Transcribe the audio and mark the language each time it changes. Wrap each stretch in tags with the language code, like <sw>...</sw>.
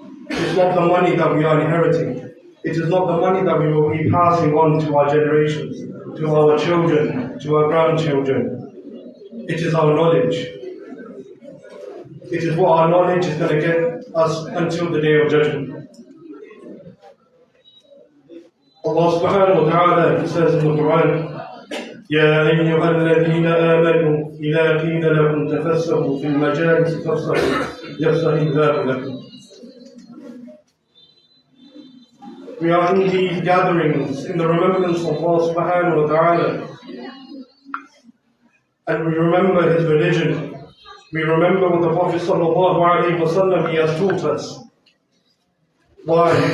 <en>It's not the money that we are inheriting. It is not the money that we will be passing on to our generations, to our children, to our grandchildren. It is our knowledge. It is what our knowledge is going to get us until the day of judgment. Allah subhanahu wa ta'ala says in the Quran,</en> <ar>يا أيها الذين آمنوا إذا قيل لكم تفسحوا في المجالس فافسحوا يفسح الله لكم.</ar> <en>We are in these gatherings in the remembrance of Allah subhanahu wa ta'ala, and we remember His religion. We remember what the Prophet sallallahu alayhi wa sallam he has taught us. Why?</en>